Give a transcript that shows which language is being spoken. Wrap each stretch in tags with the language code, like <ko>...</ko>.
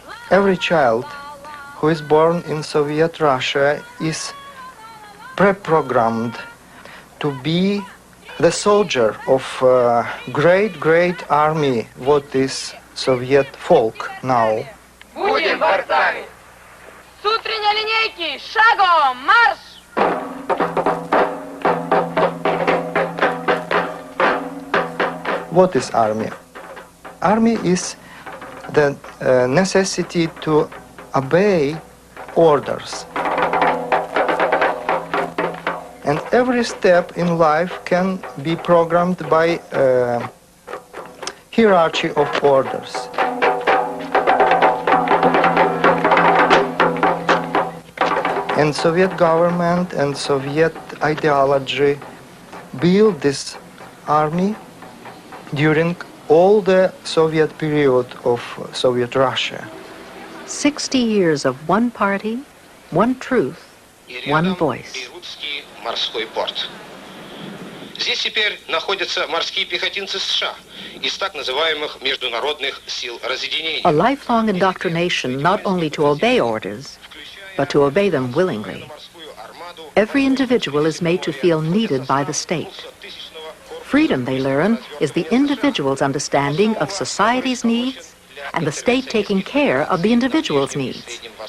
<en>Every child who is born in Soviet Russia is pre-programmed to be the soldier of great army, what is Soviet folk now.</en> <ru>Будем борцами! С утренней линейки шагом марш!</ru> <en>What is army? Army is the necessity to obey orders. And every step in life can be programmed by hierarchy of orders. And Soviet government and Soviet ideology built this army during all the Soviet period of Soviet Russia. 60 years of one party, one truth, one voice.</en> <ru>Морской порт. Здесь теперь находятся морские пехотинцы США из так называемых международных сил разъединения.</ru> <en>A lifelong indoctrination not only to obey orders, but to obey them willingly. Every individual is made to feel needed by the state. Freedom, they learn, is the individual's understanding of society's needs and the state taking care of the individual's needs.</en>